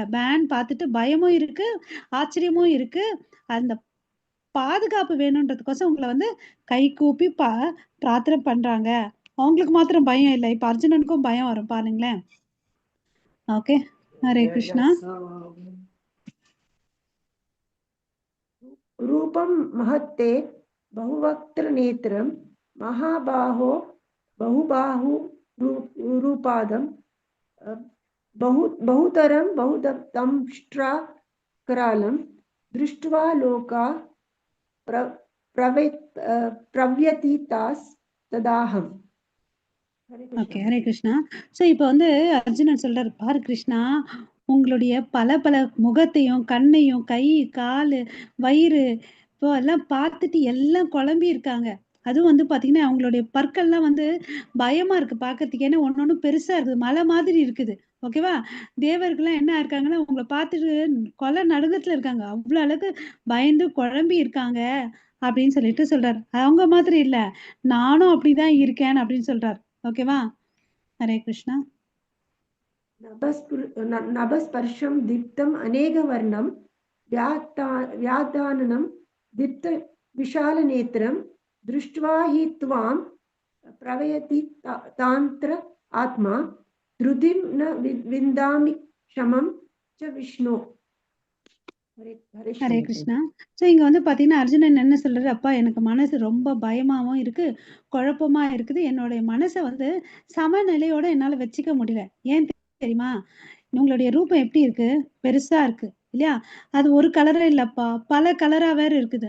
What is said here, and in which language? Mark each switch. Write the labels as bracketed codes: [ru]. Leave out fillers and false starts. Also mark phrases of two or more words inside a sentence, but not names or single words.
[ta] பேன் பார்த்துட்டு பயமும் இருக்கு, ஆச்சரியமும் இருக்கு. அந்த பாதுகாப்பு வேணுன்றதுக்கோசம் உங்கள வந்து கை கூப்பி பிரார்த்தனை பண்றாங்க. அவங்களுக்கு மாத்திரம் பயம் இல்ல. இப்ப அர்ஜுனனுக்கும் பயம் வரும் பாருங்களேன். ஓகே. ஹரே கிருஷ்ணா. [sa] रूपं महत्ते बहुवक्त्रनेत्रं महाबाहो बहुबाहुरूपादं बहुतरं बहुदंष्ट्राकरालं दृष्ट्वा लोका प्रव्यतीतास्तदाहम्. [ta] ஓகே. ஹரே கிருஷ்ணா. ஸோ இப்போ வந்து அர்ஜுனன் சொல்றாரு, பாரு கிருஷ்ணா, உங்களுடைய பல பல முகத்தையும், கண்ணையும், கை, காலு, வயிறு இப்போ எல்லாம் பார்த்துட்டு எல்லாம் குழம்பி இருக்காங்க. அதுவும் வந்து பார்த்தீங்கன்னா, அவங்களுடைய பற்கள்லாம் வந்து பயமா இருக்கு பார்க்கறதுக்கு. ஏன்னா ஒண்ணு பெருசா இருக்குது. மலை மாதிரி இருக்குது. ஓகேவா? தேவர்கள்லாம் என்ன இருக்காங்கன்னா, உங்கள பார்த்துட்டு கொலை நடுக்கத்துல இருக்காங்க. அவ்வளோ அளவுக்கு பயந்து குழம்பி இருக்காங்க அப்படின்னு சொல்லிட்டு சொல்றாரு. அவங்க மாதிரி இல்ல. நானும் அப்படிதான் இருக்கேன் அப்படின்னு சொல்றாரு. ஓகேவா? ஹரே கிருஷ்ணா. [sa] नभस्पर्शं दीप्तम् अनेकवर्णं व्याताननं दीप्त विशालनेत्रं दृष्ट्वा हि त्वां प्रवयति तान्त्र आत्मा धृतिं न विन्दामि क्षमं च विष्णो. हरे [ta] ஹரே कृष्ण. கிருஷ்ணா. ஸோ இங்க வந்து பாத்தீங்கன்னா அர்ஜுனன் என்ன சொல்றாரு, அப்பா எனக்கு மனசு ரொம்ப பயமாவும் இருக்கு, குழப்பமா இருக்குது. என்னுடைய மனசை வந்து சமநிலையோட என்னால வச்சுக்க முடியல. ஏன் தெரியுமா? உங்களுடைய ரூபம் எப்படி இருக்கு? பெருசா இருக்கு இல்லையா? அது ஒரு கலரா இல்லப்பா, பல கலரா வேற இருக்குது.